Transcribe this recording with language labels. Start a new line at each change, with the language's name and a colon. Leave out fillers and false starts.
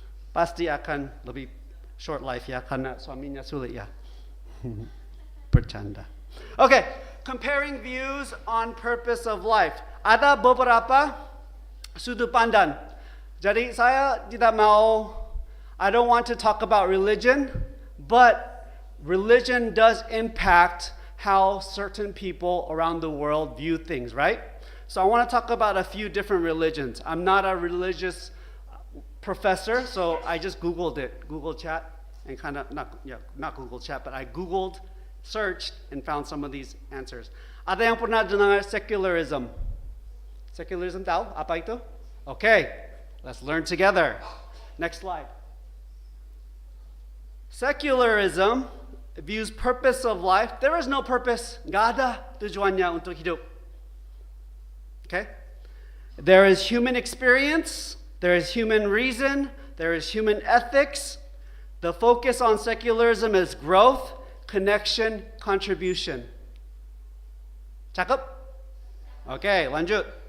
Indonesian: Pasti akan lebih
English: short life
Indonesian: ya, karena suaminya sulit ya. Bercanda.
English: Okay, comparing views on purpose of life.
Indonesian: Ada beberapa sudut pandang. Jadi saya tidak mau,
English: I don't want to talk about religion, but religion does impact how certain people around the world view things, right? So I want to talk about a few different religions. I'm not a religious professor, so I just Googled it, Google Chat, and kind of, not Google Chat, but I Googled, searched, and found some of these answers.
Indonesian: Ada yang pernah dengar secularism? Secularism tahu apa itu?
English: Okay, let's learn together. Next slide. Secularism views purpose of life. There is no purpose.
Indonesian: Nggak ada tujuannya untuk hidup.
English: Okay? There is human experience, there is human reason, there is human ethics. The focus on secularism is growth, connection, contribution. Cakep? Okay, lanjut.